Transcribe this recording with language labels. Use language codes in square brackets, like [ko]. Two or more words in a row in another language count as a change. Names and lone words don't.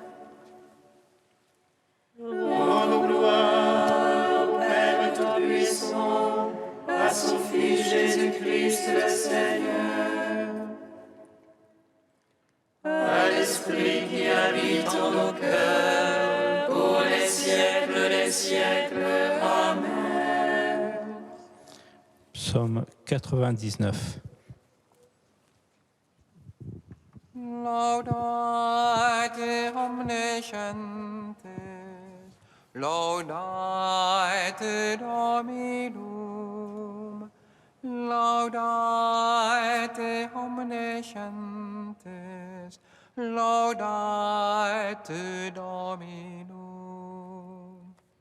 [fr] Rendons gloire au Père Tout-Puissant, à son Fils Jésus-Christ le Seigneur, à l'Esprit qui habite en nos cœurs, pour les siècles des siècles. Amen. Psaume 99. [la] Laudate omniscientes, laudate Dominum, laudate omniscientes, laudate Dominum.